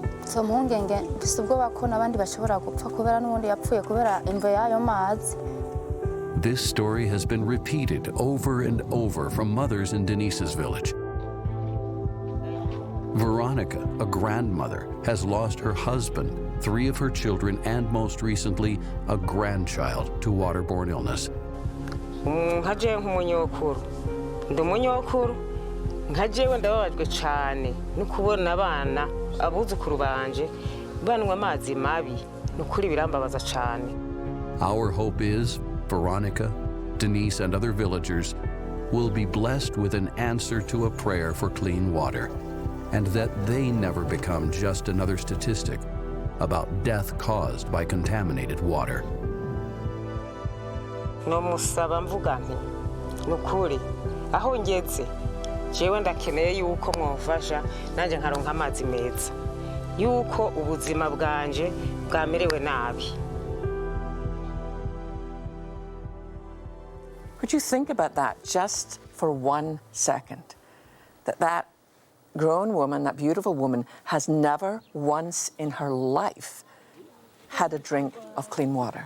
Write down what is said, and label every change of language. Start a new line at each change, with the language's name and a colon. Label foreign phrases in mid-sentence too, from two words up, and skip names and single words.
Rundi: izo mpungenge mfise ubwoba ko n'abandi bashobora gupfa kubera n'ubundi yapfuye kubera imvo y'ayo mazi.
English: This story has been repeated over and over from mothers in Denise's village. Veronica, a grandmother, has lost her husband, 3 of her children, and most recently, a grandchild to waterborne illness.
Rundi: Nkaje nk'umunyokuru ndi umunyokuru nkajewe ndababajwe cyane no kubona abana abuzukuru banje banwa amazi mabi nukuri birambabaza cyane.
English: Our hope is Veronica, Denise, and other villagers will be blessed with an answer to a prayer for clean water, and that they never become just another statistic about death caused by contaminated water.
Rundi: Nomusaba mvuga nti nukuri aho ngeze jewe ndakeneye yuko mwofasha nanje nkaronka amazi meza yuko ubuzima bwanje bwamerewe nabi.
English: Would you think about that just for 1 second? That grown woman, that beautiful woman, has never once in her life had a drink of clean water.